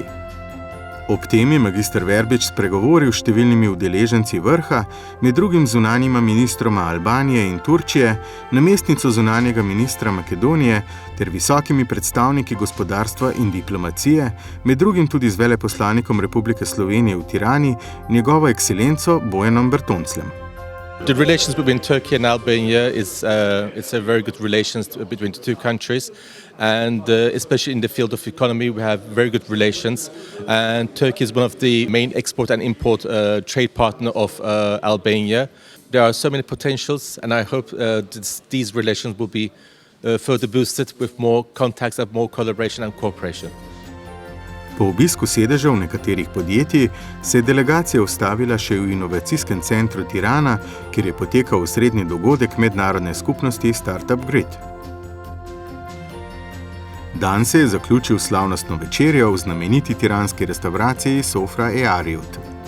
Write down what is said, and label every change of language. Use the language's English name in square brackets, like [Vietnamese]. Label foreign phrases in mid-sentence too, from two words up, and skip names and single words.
[Slovenian] Ob tem je magister Verbič spregovoril s številnimi udeleženci vrha, med drugim zunanjima ministroma Albanije in Turčije, namestnico zunanjega ministra Makedonije ter visokimi predstavniki gospodarstva in diplomacije, med drugim tudi z veleposlanikom Republike Slovenije v Tirani, njegovo ekscelenco Bojanom Bertoncljem. [English] The relations between Turkey and Albania it's a very good relations between the two countries, and especially in the field of economy we have very good relations. And Turkey is one of the main export and import trade partner of Albania. There are so many potentials, and I hope these relations will be further boosted with more contacts and more collaboration and cooperation. [Slovenian] Po obisku sedežev nekaterih podjetij se je delegacija ustavila še v inovacijskem centru Tirana, kjer je potekal osrednji dogodek mednarodne skupnosti Startup Grid. Dan se je zaključil s slavnostno večerjo v znameniti tiranski restavraciji Sofra e Ariut.